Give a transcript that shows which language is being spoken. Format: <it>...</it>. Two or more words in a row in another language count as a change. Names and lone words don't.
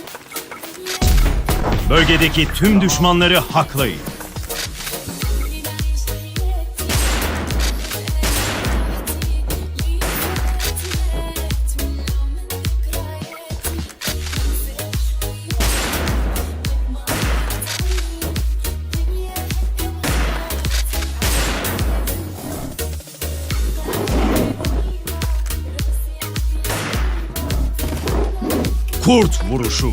<tr>Bölgedeki tüm düşmanları haklayın.</tr> <ar>خلوني نعيش حياتي اللي فات مات ولو من ذكرياتي ننسى شوية</ar> <tr>Kurt vuruşu.</tr>